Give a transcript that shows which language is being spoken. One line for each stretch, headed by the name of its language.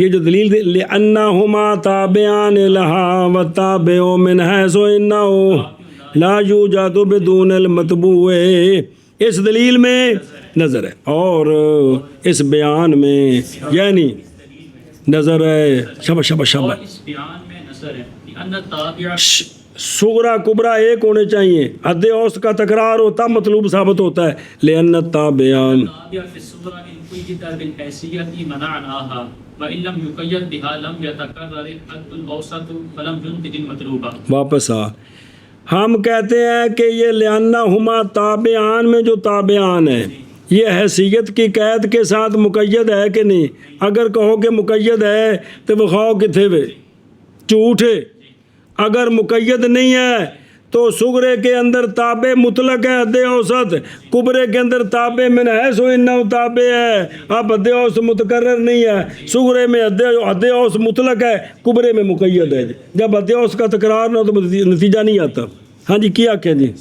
Urdu: یہ جو دلیل دے
Arabic: لِأَنَّهُمَا تَابِعَانِ لَهَا وَالتَّابِعُ مِنْ حَيْثُ إِنَّهُ لَا يُوجَدُ بِدُونِ الْمَتْبُوعِ،
Urdu: اس دلیل میں نظر ہے، اور اس بیان میں یعنی نظر ہے۔ شبہ شبہ شبہ، اور اس بیان میں نظر ہے کہ ان تابع صغرا کبرا ایک ہونے چاہیے، حد اوسط کا تکرار ہوتا مطلوب ثابت ہوتا ہے۔
Arabic: لِأَنَّ التَّابِعَانِ تابع في الصغرى إن قيد بالحيثية منعناها وإن لم يقيد بها لم يتكرر الحد الأوسط فلم ينتج المطلوبة۔
Urdu: واپس آ، ہم کہتے ہیں کہ یہ لِأَنَّهُمَا تابعان میں جو تابعان ہے یہ حیثیت کی قید کے ساتھ مقید ہے کہ نہیں؟ اگر کہو کہ مقید ہے تو
Punjabi: بخواؤ کتھے وے جھوٹے،
Urdu: اگر مقید نہیں ہے تو صغرے کے اندر تابع مطلق ہے حد اوسط، کبرے کے اندر تابع من حیث انہ تابع ہے، اب حد اوسط متکرر نہیں ہے، صغرے میں حد اوسط مطلق ہے، کبرے میں مقید ہے۔ جب حد اوسط کا تکرار نہ ہو تو نتیجہ نہیں آتا۔ ہاں جی کیا کہ جی